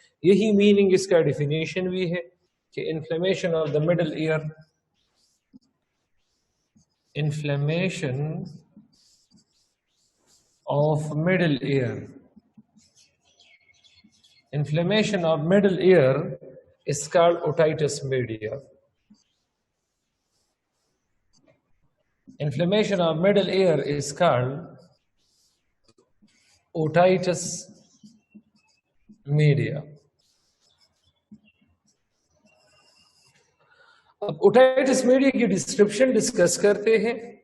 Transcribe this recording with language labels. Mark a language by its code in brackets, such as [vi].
[ur] یہی میننگ اس کا ڈیفینیشن بھی ہے کہ [en] Inflammation of the middle ear, inflammation of middle ear, inflammation of middle ear is called otitis media. Inflammation of middle ear is called otitis media. [ur] اب otitis media کی description discuss کرتے ہیں.